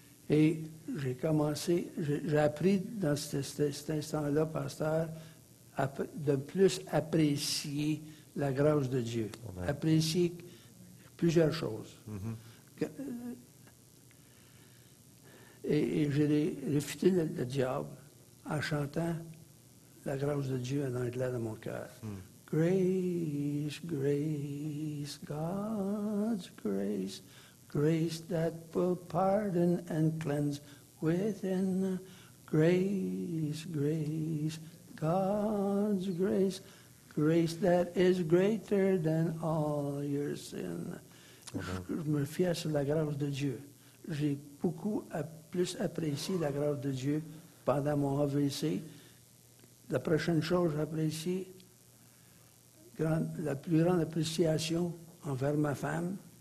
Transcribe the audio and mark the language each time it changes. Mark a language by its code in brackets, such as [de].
[fr] Et j'ai appris dans cet instant-là, pasteur, de plus apprécier la grâce de Dieu. Amen. Apprécier plusieurs choses. Et j'ai réfuté le diable en chantant la grâce de Dieu en anglais dans mon cœur. [en] Grace, grace, God's grace, grace that will pardon and cleanse within. Grace, grace, God's grace, grace that is greater than all your sin. [fr] Je me fiais sur la grâce de Dieu. J'ai plus apprécié la grâce de Dieu pendant mon AVC. La prochaine chose, j'apprécie la plus grande appréciation envers ma femme.